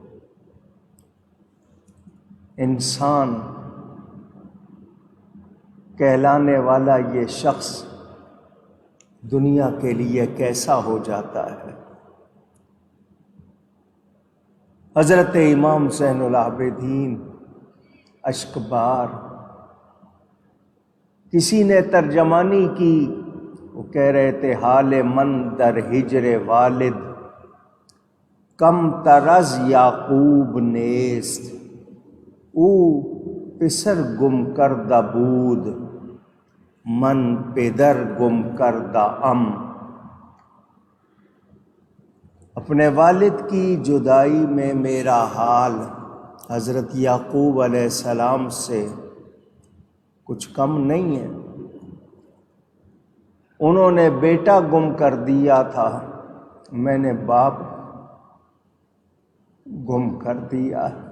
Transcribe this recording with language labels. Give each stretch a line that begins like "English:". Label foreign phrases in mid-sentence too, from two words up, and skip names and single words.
Urdu: انسان کہلانے والا یہ شخص دنیا کے لیے کیسا ہو جاتا ہے۔ حضرت امام زین العابدین اشک بار، کسی نے ترجمانی کی، وہ کہہ رہے تھے،
Persian: حال من در ہجر والد کم ترز یعقوب نیست، او پسر گم کردہ بود من پدر گم کردہ ام۔
Urdu: اپنے والد کی جدائی میں میرا حال حضرت یعقوب علیہ السلام سے کچھ کم نہیں ہے۔ انہوں نے بیٹا گم کر دیا تھا، میں نے باپ گم کر دیا۔